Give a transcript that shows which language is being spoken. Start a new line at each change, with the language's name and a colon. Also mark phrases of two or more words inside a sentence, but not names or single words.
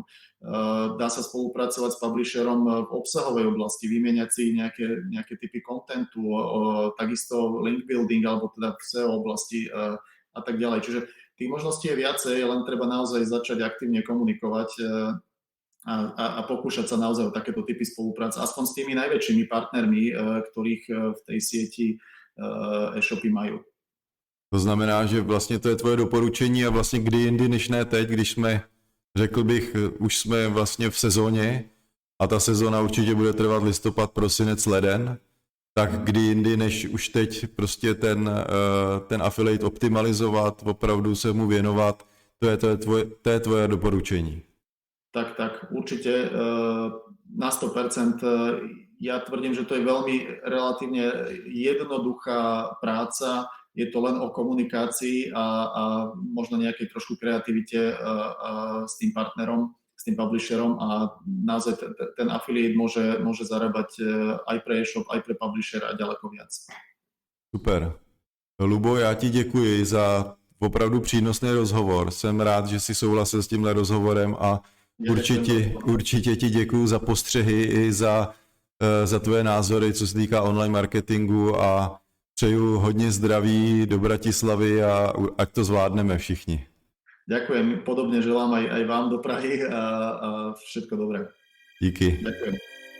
Slovak: Dá sa spolupracovať s publisherom v obsahovej oblasti, vymieňať si nejaké typy kontentu, takisto
English: link building
Slovak: alebo teda v SEO oblasti a tak ďalej. Čiže tých možností je viacej, len treba naozaj začať aktívne komunikovať a pokúšať sa naozaj o takéto typy spolupráce, aspoň s tými najväčšími partnermi, ktorých v tej sieti e-shopy majú.
Czech: To znamená, že vlastně to je tvoje doporučení a vlastně kdy jindy než ne teď, když jsme, řekl bych, už jsme vlastně v sezóně a ta sezóna určitě bude trvat listopad, prosinec, leden, tak kdy jindy než už teď prostě ten affiliate optimalizovat, opravdu se mu věnovat, to je tvoje doporučení.
Slovak: Tak, určite na 100%. Ja tvrdím, že to je veľmi relatívne jednoduchá práca, je to len o komunikácii a možno nejakej trošku kreativite s tým partnerom, s tým publisherom a naozaj ten affiliate môže zarábať aj pre e-shop, aj pre publishera ďaleko viac.
Czech: Super. Lubo, já ti děkuji za opravdu přínosný rozhovor. Jsem rád, že jsi souhlasil s tímhle rozhovorem a určitě ti děkuji za postřehy i za tvoje názory, co se týká online marketingu a přeju hodně zdraví do Bratislavy a ať to zvládneme všichni.
Slovak: Ďakujem, podobne želám aj vám do Prahy a všetko dobré.
Czech: Díky.
Slovak: Ďakujem.